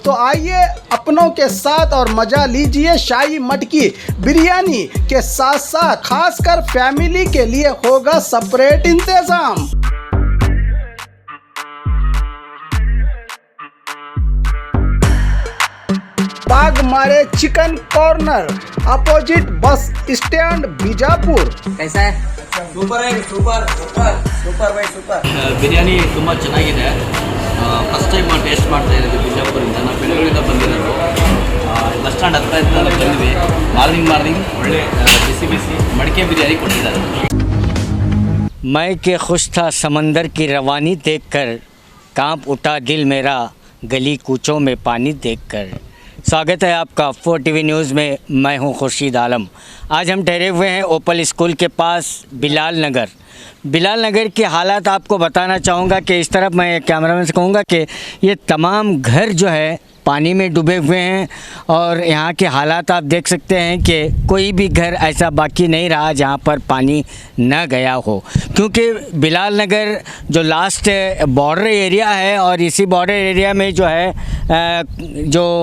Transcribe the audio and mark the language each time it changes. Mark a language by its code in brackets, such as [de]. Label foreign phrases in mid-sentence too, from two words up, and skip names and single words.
[hi] तो आइए अपनों के साथ और मजा लीजिए शाही मटकी बिरयानी के साथ साथ खासकर फैमिली के लिए होगा सेपरेट इंतजाम। बाग मारे चिकन कॉर्नर, [en] opposite bus stand [hi] बीजापुर। कैसा है? [kn] ಸೂಪರ್ ಆಗಿ [en] super super super by super [kn] ಬಿರಿಯಾನಿ ತುಂಬ ಚೆನ್ನಾಗಿದೆ. [en] first time taste [kn] ಮಾಡ್ತಾ ಇದ್ದೀವಿ ಬಿಜಾಪುರಿಂದ. ನಾವು ಬೆಂಗಳೂರಿಂದ ಬಂದಿರೋದು. [en] bus stand [kn] ಹತ್ರ ಇದ್ದ ಬಂದ್ವಿ. ಮಾರ್ನಿಂಗ್ ಒಳ್ಳೆ ಬಿಸಿ ಬಿಸಿ ಮಡಿಕೆ ಬಿರಿಯಾನಿ ಕೊಟ್ಟಿದ್ದಾರೆ. [hi] मैं के खुश था समंदर की रवानी देखकर, कांप उठा दिल मेरा गली कूचों में पानी देखकर। स्वागत है आपका 4 टीवी न्यूज़ में। मैं हूं खुर्शीद आलम। आज हम ठहरे हुए हैं ओपल स्कूल के पास बिलाल नगर के हालात आपको बताना चाहूँगा कि इस तरफ मैं कैमरामैन से कहूँगा कि ये तमाम घर जो है पानी में डूबे हुए हैं और यहाँ के हालात आप देख सकते हैं कि कोई भी घर ऐसा बाकी नहीं रहा जहाँ पर पानी न गया हो, क्योंकि बिलाल नगर जो [en] last border area [hi] है और इसी [en] border area [hi] में जो है जो